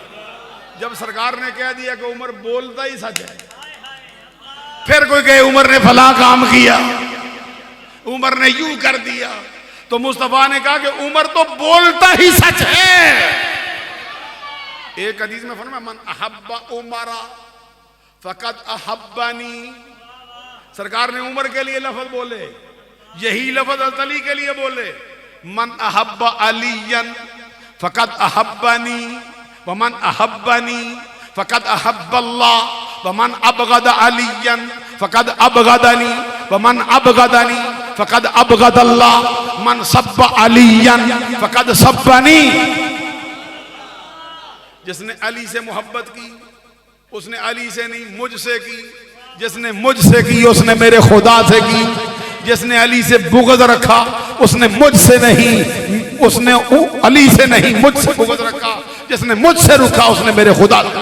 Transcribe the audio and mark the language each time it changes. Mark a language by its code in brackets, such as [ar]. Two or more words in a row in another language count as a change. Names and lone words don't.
[hi] जब सरकार ने कह दिया कि उमर बोलता ही सच है, फिर कोई कहे उमर ने फला काम किया, उमर ने यूं कर दिया, तो मुस्तफा ने कहा कि उमर तो बोलता ही सच है। एक हदीस में फरमाया [ar] من أحب عمر فقد أحبني. [hi] सरकार ने उमर के लिए लफ्ज बोले, यही लफ्ज अली के लिए बोले, [ar] من أحب عليا فقد أحبني و من أحبني فقد أحب الله و من أبغض عليا فقد أبغضني و من أبغضني فقد أبغض الله من سب عليا فقد سبني. [hi] जिसने अली से मोहब्बत की उसने अली से नहीं मुझसे की, जिसने मुझसे की उसने मेरे खुदा से की, जिसने अली से बुग़्ज़ रखा उसने मुझसे नहीं, उसने अली से नहीं मुझसे बुग़्ज़ रखा, जिसने मुझसे रुका उसने मेरे खुदा से।